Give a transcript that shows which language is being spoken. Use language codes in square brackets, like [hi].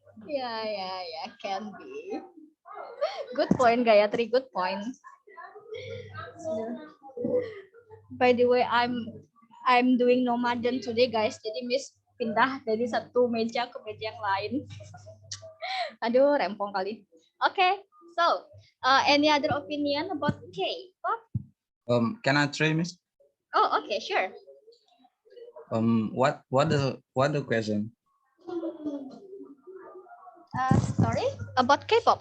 [en] Ya, can be. Good point, Gayatri. Good point. By the way, I'm doing nomaden today, guys. [id] Jadi Miss pindah dari satu meja ke meja yang lain. Aduh, rempong kali. [en] Okay, so any other opinion about K-pop? Can I try, Miss? Oh, okay, sure. What the question? Sorry, about K-pop.